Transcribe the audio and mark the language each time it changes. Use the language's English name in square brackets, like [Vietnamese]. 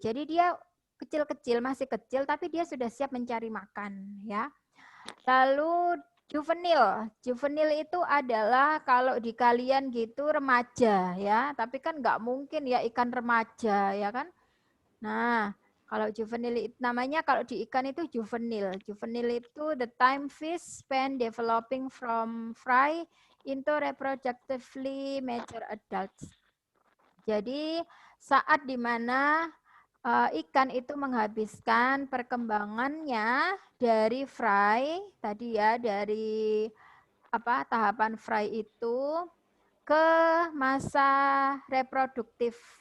[Indonesian] Jadi dia kecil-kecil, masih kecil, tapi dia sudah siap mencari makan ya. Lalu juvenil. Juvenil itu adalah kalau di kalian gitu remaja ya, tapi kan nggak mungkin ya ikan remaja ya kan. Nah, kalau juvenil namanya kalau di ikan itu juvenil. Juvenil itu [English] the time fish spend developing from fry into reproductively mature adults. [Indonesian] Jadi saat dimana ikan itu menghabiskan perkembangannya dari fry tadi ya, dari tahapan fry itu ke masa reproduktif.